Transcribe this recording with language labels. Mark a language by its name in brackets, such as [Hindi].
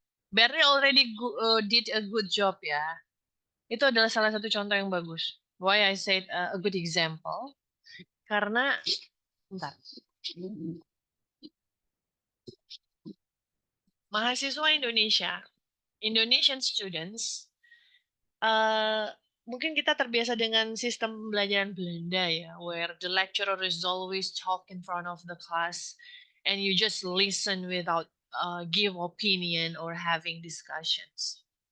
[English] Barry already did a good job [Indonesian] ya. Itu adalah salah satu contoh yang bagus. [English] Why I said a good example? [Indonesian] Karena, bentar. Mahasiswa Indonesia, [English] Indonesian students, [Indonesian] mungkin kita terbiasa dengan sistem pembelajaran Belanda ya, [English] where the lecturer is always talk in front of the class, and you just listen without give opinion or having discussions.